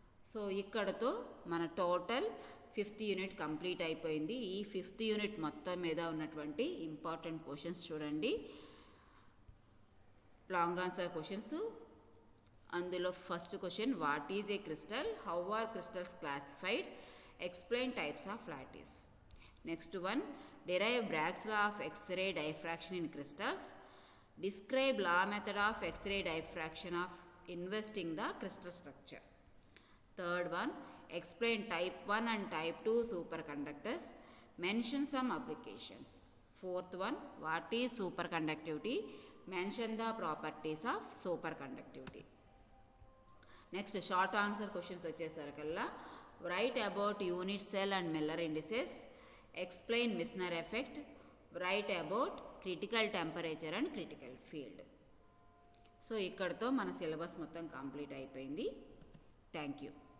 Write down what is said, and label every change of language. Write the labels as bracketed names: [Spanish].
[Telugu] So ఇక్కడతో మన total 5th unit complete అయిపోయింది. ఈ 5th యూనిట్ మొత్తం మీద ఉన్నటువంటి ఇంపార్టెంట్ క్వశ్చన్స్ చూడండి. [English] Long answer questions. అందులో first question, what is a crystal, how are crystals classified, explain types of lattice. Next one, derive Bragg's law of X-ray diffraction in crystals, describe law method of X-ray diffraction of investing the crystal structure. Third one, explain type 1 and type 2 superconductors, mention some applications. Fourth one, what is superconductivity, mention the properties of superconductivity. Next short answer questions [Telugu] వచ్చేసరికల్లా, [English] write about unit cell and Miller indices, explain Misner effect, write about critical temperature and critical field. [Telugu] So ఇక్కడతో మన syllabus మొత్తం complete అయిపోయింది. Thank you.